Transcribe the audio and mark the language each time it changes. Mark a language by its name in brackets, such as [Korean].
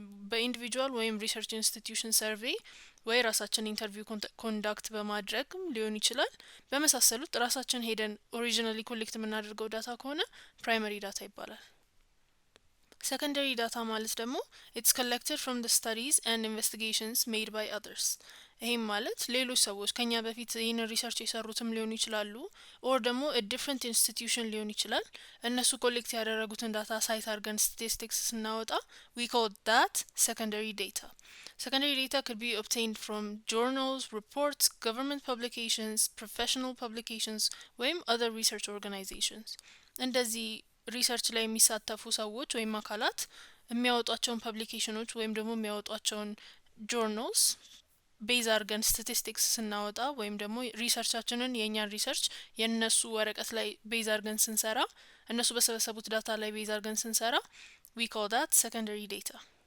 [Amharic] በኢንዲቪጁዋል ወይም ሪሰርች ኢንስቲትዩሽን ሰርቬይ ወይ ራሳችን ኢንተርቪው ኮንዳክት በማድረግም ሊሆን ይችላል። በመሳሰሉት ራሳችን ሄደን ኦሪጂናሊ ኮሌክት የምናደርገው ዳታ ከሆነ ፕራይመሪ ዳታ ይባላል። ሰከንደሪ ዳታ ማለት ደግሞ [English] it's collected from the studies and investigations made by others. [Amharic] ይሄም ማለት ሌሎች ሰዎች ከኛ በፊት ይህን ሪሰርች የሰሩትም ሊሆኑ ይችላሉ ኦር ደግሞ [English] a different institution [Amharic] ሊሆን ይችላል። እነሱ ኮሌክት ያደረጉትን ዳታ ሳይት አድርገን ስታቲስቲክስ ስናወጣ [English] we call that secondary data. Secondary data could be obtained from journals, reports, government publications, professional publications ወይም other research organizations. [Amharic] እንደዚህ ሪሰርች ላይ የሚሳተፉ ሰዎች ወይም አካላት የሚያወጧቸውን ፐብሊኬሽኖች ወይም ደግሞ የሚያወጧቸውን ጆርናልስ ቤዝ አድርገን ስታቲስቲክስ ስናወጣ ወይም ደግሞ ሪሰርቻችንን የእኛን ሪሰርች የእነሱ ወረቀት ላይ ቤዝ አድርገን ስንሰራ እነሱ በሰበሰቡት ዳታ ላይ ቤዝ አድርገን ስንሰራ [English] we call that secondary data.